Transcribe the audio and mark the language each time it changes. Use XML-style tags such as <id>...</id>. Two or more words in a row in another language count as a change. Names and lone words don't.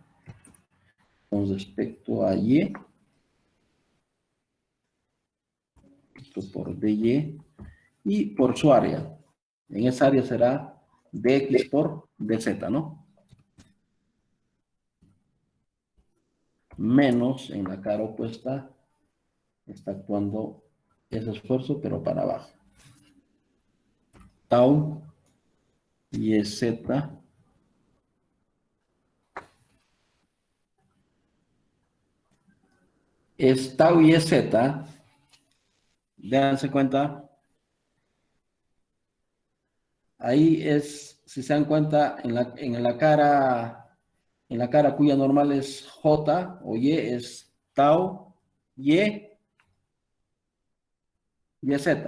<es>Con respecto a y, esto por dy, y por su área. En esa área será dx por dz, ¿no? Menos en la cara opuesta está actuando ese esfuerzo, pero para abajo. Tau yz es tau yz, dense cuenta, ahí es, si se dan cuenta, en la cara cuya normal es J o Y, es tau Y, YZ.</es>